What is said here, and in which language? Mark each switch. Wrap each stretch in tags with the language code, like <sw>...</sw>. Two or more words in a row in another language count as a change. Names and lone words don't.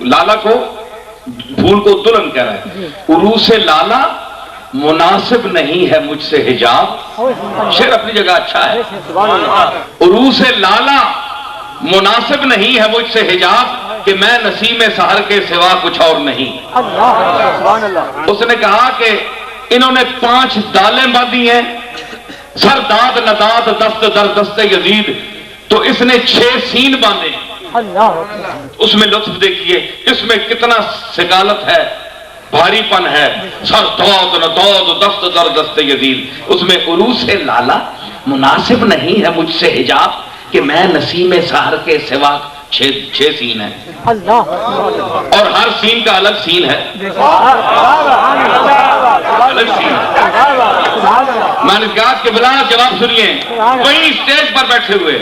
<ur>لالا کو پھول کو دلہن کہہ رہا ہے. عروس لالا مناسب نہیں ہے مجھ سے حجاب. شعر اپنی جگہ اچھا ہے. عروس لالا مناسب نہیں ہے مجھ سے حجاب کہ میں نسیم سحر کے سوا کچھ اور نہیں. اس نے کہا کہ انہوں نے 5 دالیں باندھی ہیں،</ur> <fa>سرداد نداد دست در دست یزید،</fa> <ur>تو اس نے 6 سین باندھے. اس میں لطف دیکھیے، اس میں کتنا سگالت ہے، بھاری پن ہے.</ur> <fa>سرداد نداد دست در دست یزید،</fa> <ur>اس میں عروس لالا مناسب نہیں ہے مجھ سے حجاب کہ میں نسیم سحر کے سوا 6 سین ہیں. اور ہر سین کا الگ سین ہے، الگ سین. میں نے کہا کہ بلا جواب سنیے، وہیں اسٹیج پر بیٹھے ہوئے.</ur>